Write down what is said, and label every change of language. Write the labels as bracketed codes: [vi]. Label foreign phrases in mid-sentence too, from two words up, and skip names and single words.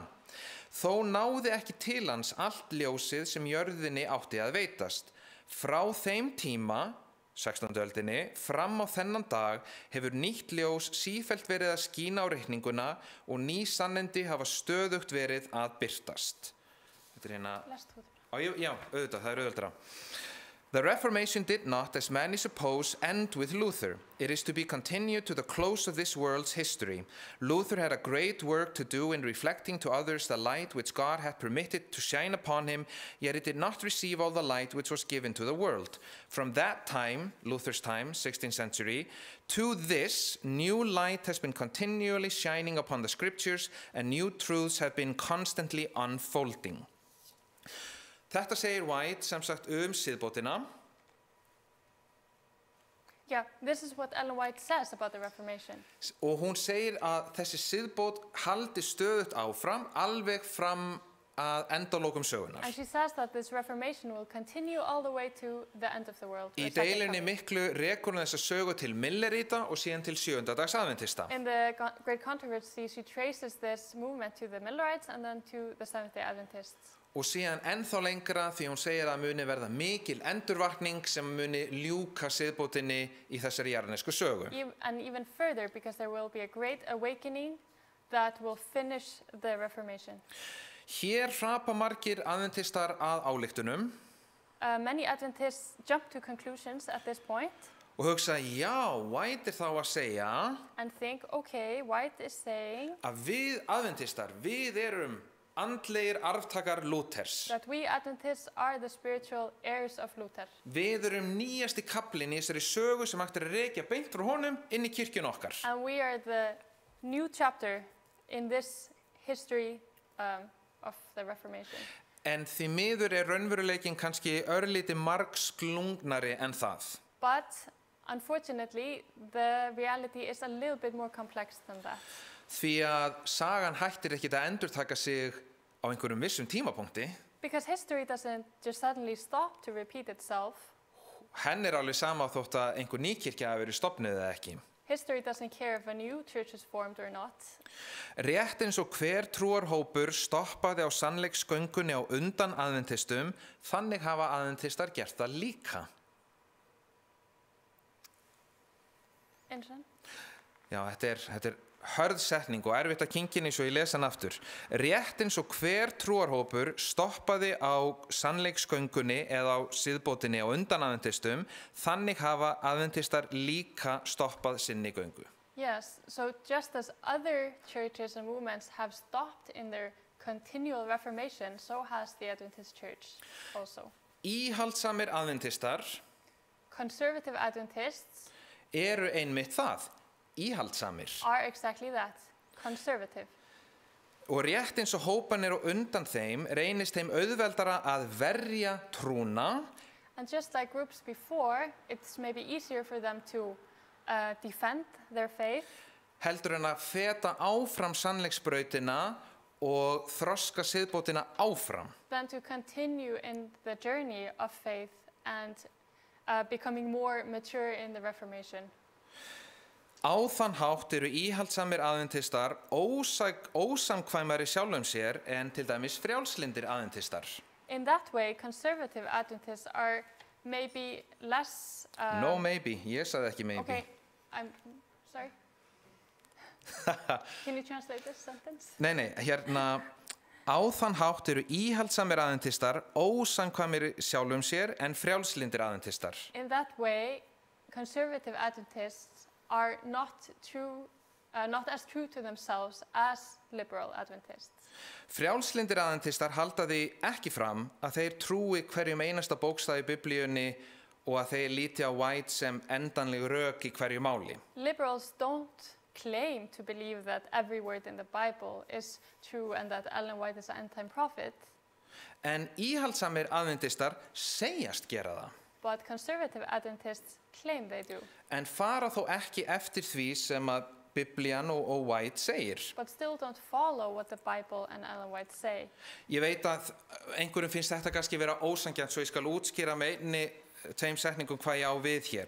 [is] Þó náði ekki til hans allt ljósið sem jörðinni átti að veitast. Frá þeim tíma, 16. öldinni, fram á þennan dag hefur nýtt ljós sífellt verið að skína á reikninguna og ný sannindi hafa stöðugt verið að birtast. Þetta hérna... Já, auðvitað, það auðvitað. [en] The Reformation did not, as many suppose, end with Luther. It is to be continued to the close of this world's history. Luther had a great work to do in reflecting to others the light which God had permitted to shine upon him, yet it did not receive all the light which was given to the world. From that time, Luther's time, 16th century, to this, new light has been continually shining upon the scriptures, and new truths have been constantly unfolding. [is] Þetta segir White sem sagt siðbótina. [en] Yeah, this is what Ellen White says about the Reformation. [is] Og hún segir að þessi siðbót haldi stöðugt áfram, alveg fram að endalokum sögunar. [en] And she says that this Reformation will continue all the way to the end of the world. [is] Í deilunni miklu rekur hún þessa sögu til Millerita og síðan til sjöundadags aðventista. [en] In the Great Controversy, she traces this movement to the Millerites and then to the Seventh-day Adventists. [is] Og síðan ennþá lengra því hún segir að muni verða mikil endurvakning sem muni ljúka siðbótinni í þessari jarðnesku sögu. [en] And even further, because there will be a great awakening that will finish the Reformation. [is] Hér hrapa margir aðventistar að ályktunum. [en] Many Adventists jump to conclusions at this point. [is] Og hugsa, já, White þá að segja [en] and think, okay, White is saying [is] að við aðventistar, við erum andlegir arftakar Lúthers. [en] That we Adventists are the spiritual heirs of Luther. [is] Við erum nýjasti kaplinn í þessari sögu sem hægt að rekja beint frá honum inn í kirkjun okkar. [en] And we are the new chapter in this history of the Reformation. [is] En því miður raunveruleikinn kannski örlítið margsklungnari en það. [en] But unfortunately, the reality is a little bit more complex than that. [is] Því að sagan hættir ekkert að endurtaka sig á einhverjum vissum tímapunkti. [en] Because history doesn't just suddenly stop to repeat itself. [is] Henn alveg sama þótt að einhver nýkirkja hafi verið stofnuð eða ekki. [en] History doesn't care if a new church is formed or not. [is] Rétt eins og hver trúarhópur stoppaði á sannleiksgöngunni á undan aðventistum, þannig hafa aðventistar gert það líka. [en] Interesting. [is] Já, þetta hörð setning og erfitt að kynkja svo ég lesa hann aftur. Rétt eins og hver trúarhópur stoppaði á sannleiksgöngunni eða á siðbótinni á undan aðventistum, þannig hafa aðventistar líka stoppað sinni göngu. [en] Yes, so just as other churches and movements have stopped in their continual reformation, so has the Adventist Church also. [is] Íhaldsamir aðventistar [en] Conservative Adventists [is] eru einmitt það. Íhaldsamir. [en] Are exactly that, conservative. [is] Og rétt eins og hópanir á undan þeim reynist þeim auðveldara að verja trúna. [en] And just like groups before, it's maybe easier for them to defend their faith. [is] Heldur en að feta áfram sannleiksbrautina og þroska siðbótina áfram. [en] Than to continue in the journey of faith and becoming more mature in the Reformation. [is] Á þann hátt eru íhaldsamir aðventistar ósamkvæmari sjálfum sér en til dæmis frjálslyndir aðventistar. [en] In that way, conservative Adventists are maybe less... No maybe, [is] ég sagði ekki maybe. [en] Okay, I'm sorry. Can you translate this sentence? [is] Nei, hérna... Á þann hátt eru íhaldsamir aðventistar ósamkvæmir sjálfum sér en frjálslyndir aðventistar. [en] In that way, conservative Adventists are not true not as true to themselves as liberal Adventists. [is] Frjálslyndir aðventistar halda því ekki fram að þeir trúi hverjum einasta bókstaf í Biblíunni og að þeir líti á White sem endanleg rök í hverju máli. [en] Liberals don't claim to believe that every word in the Bible is true and that Ellen White is an end-time prophet. [is] En íhaldsamir aðventistar segjast gera það. [en] But conservative Adventists claim they do. [is] En fara þó ekki eftir því sem að Biblían og White segir. [en] But still don't follow what the Bible and Ellen White say. [is] Ég veit að einhverjum finnst þetta kannski vera ósanngjarnt, svo ég skal útskýra með einni tveim setningum hvað ég á við hér.